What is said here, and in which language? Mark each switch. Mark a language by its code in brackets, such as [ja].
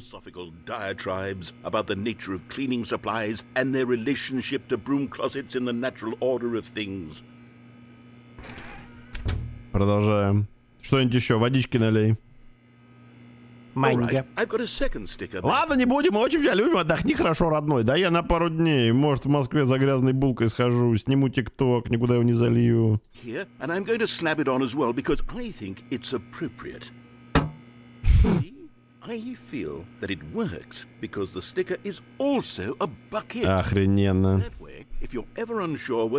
[en] Philosophical diatribes about the nature of cleaning supplies and their relationship to broom closets in the natural order of things. [ru] Продолжаем. Что-нибудь еще? Водички налей. [en] All right, I've got a second sticker. [ru] Ладно, не будем, мы очень тебя любим, отдохни хорошо, родной. Да я на пару дней, может, в Москве за грязной булкой схожу, сниму ТикТок, никуда его не залью. [en] Here, and I'm going to slap it on as well because I think it's appropriate. See? I feel that it works because the sticker is also a bucket. [ru] Охрененно. [en] That way, if you're ever unsure whether